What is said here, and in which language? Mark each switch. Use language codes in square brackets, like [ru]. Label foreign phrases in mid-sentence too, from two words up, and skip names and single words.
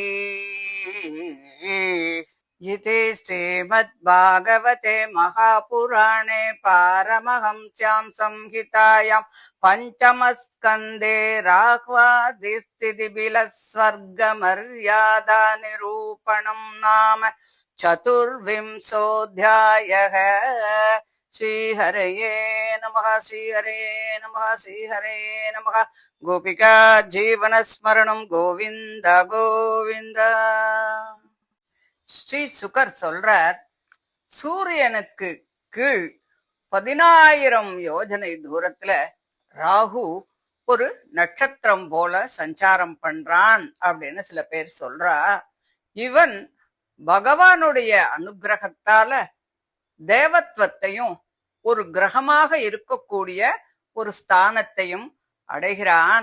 [sa] इति श्रीमद्भागवते महापुराणे पारमहंस्यां संहितायां पंचमस्कन्धे राह्वादिस्थितिबिलस्वर्गमर्यादा निरूपणं नाम चतुर्विंशोऽध्यायः। श्रीहरये नमः। श्रीहरये नमः। श्रीहरये नमः। गोपिका जीवनस्मरणं गोविन्द गोविन्द। [ta] ஸ்ரீ சுகர் சொல்றார், சூரியனுக்கு கீழ் 10,000 யோஜனை தூரத்துல ராகு ஒரு நட்சத்திரம் போல சஞ்சாரம் பண்றான் அப்படின்னு சில பேர் சொல்றா. இவன் பகவானுடைய அனுகிரகத்தால தேவத்வத்தையும் ஒரு கிரகமாக இருக்கக்கூடிய ஒரு ஸ்தானத்தையும் அடைகிறான்.